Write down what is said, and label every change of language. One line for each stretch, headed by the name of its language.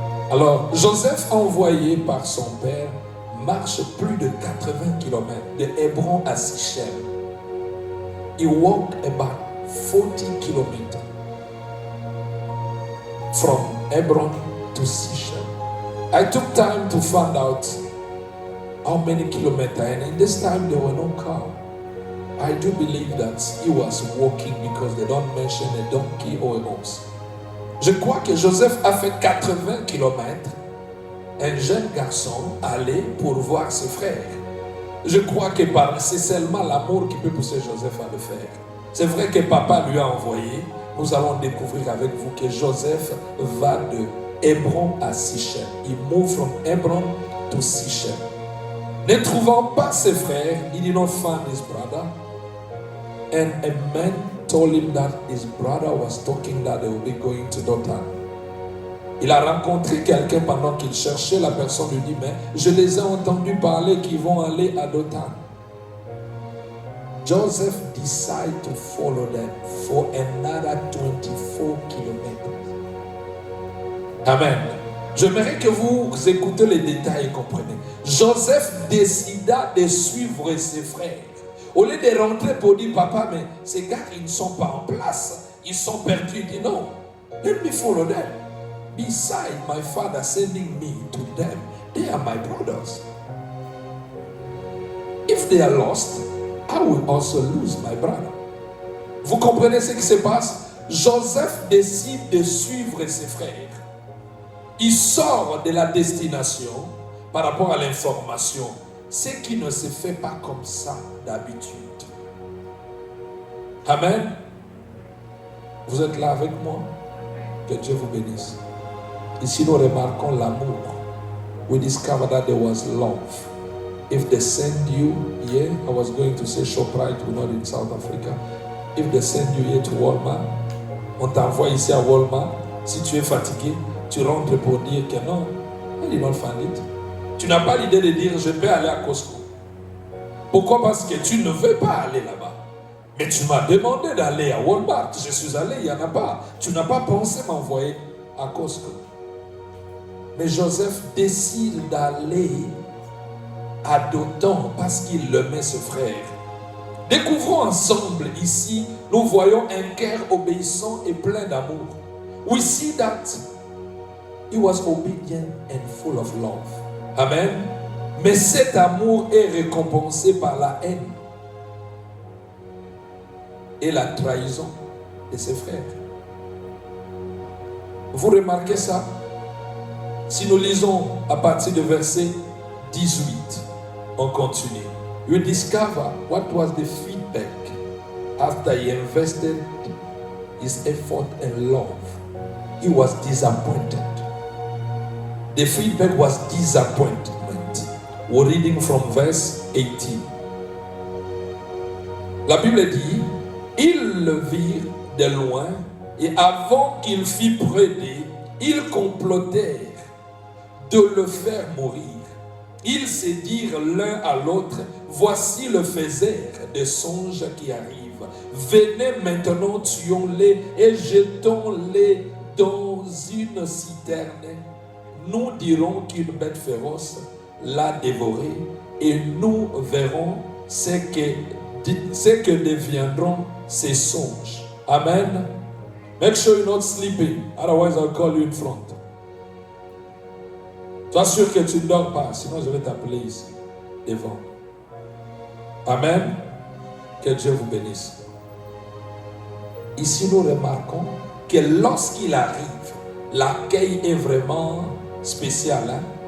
French: Alors, Joseph, envoyé par son père, marche plus de 80 km de Hébron à Sichem.
English: He walked about 40 km from Hebron to Sichem. I took time to find out how many kilometers, and in this time there were no car. I do believe that he was walking because they don't mention a donkey or a horse.
French: Je crois que Joseph a fait 80 km, un jeune garçon allait pour voir ses frères. Je crois que c'est seulement l'amour qui peut pousser Joseph à le faire. C'est vrai que papa lui a envoyé. Nous allons découvrir avec vous que Joseph va de Hébron à Sichem.
English: He moved from Hebron to Sichem.
French: Ne trouvant pas ses frères,
English: he did not find his brother. And a man told him that his brother was talking that they will be going to Dothan.
French: Il a rencontré quelqu'un pendant qu'il cherchait. La personne lui dit, mais je les ai entendus parler qu'ils vont aller à Dothan.
English: Joseph decided to follow them for another 24 kilometers. Amen.
French: J'aimerais que vous écoutez les détails et comprenez. Joseph décida de suivre ses frères. Au lieu de rentrer pour dire, papa, mais ces gars, ils ne sont pas en place. Ils sont perdus. Il dit, non,
English: let me follow them. Beside my father sending me to them, they are my brothers. If they are lost, I will also lose my brother.
French: Vous comprenez ce qui se passe? Joseph décide de suivre ses frères. Il sort de la destination par rapport à l'information. Ce qui ne se fait pas comme ça d'habitude. Amen. Vous êtes là avec moi? Que Dieu vous bénisse. Ici, nous remarquons l'amour.
English: We discover that there was love. If they send you here, I was going to say ShopRite, we're not in South Africa. If they send you here to Walmart,
French: on t'envoie ici à Walmart. Si tu es fatigué, tu rentres pour dire que non,
English: I did not find it.
French: Tu n'as pas l'idée de dire je vais aller à Costco. Pourquoi? Parce que tu ne veux pas aller là-bas. Mais tu m'as demandé d'aller à Walmart. Je suis allé, il n'y en a pas. Tu n'as pas pensé m'envoyer à Costco. Mais Joseph décide d'aller à Dothan parce qu'il aimait ce frère. Découvrons ensemble ici, nous voyons un cœur obéissant et plein d'amour.
English: We see that he was obedient and full of love. Amen.
French: Mais cet amour est récompensé par la haine et la trahison de ses frères. Vous remarquez ça? Si nous lisons à partir du verset 18, on continue.
English: You discover what was the feedback after he invested his effort and love. He was disappointed. The feedback was disappointment. We're reading from verse 18.
French: La Bible dit, ils le virent de loin et avant qu'il fût près d'eux, ils complotèrent de le faire mourir. Ils se dirent l'un à l'autre, voici le faiseur des songes qui arrive. Venez maintenant, tuons-les et jetons-les dans une citerne. Nous dirons qu'une bête féroce l'a dévoré et nous verrons ce que deviendront ces songes. Amen.
English: Make sure you're not sleeping, otherwise I'll call you in front.
French: Sois sûr que tu ne dors pas, sinon je vais t'appeler ici, devant. Amen. Que Dieu vous bénisse. Ici, nous remarquons que lorsqu'il arrive, l'accueil est vraiment spécial. Hein?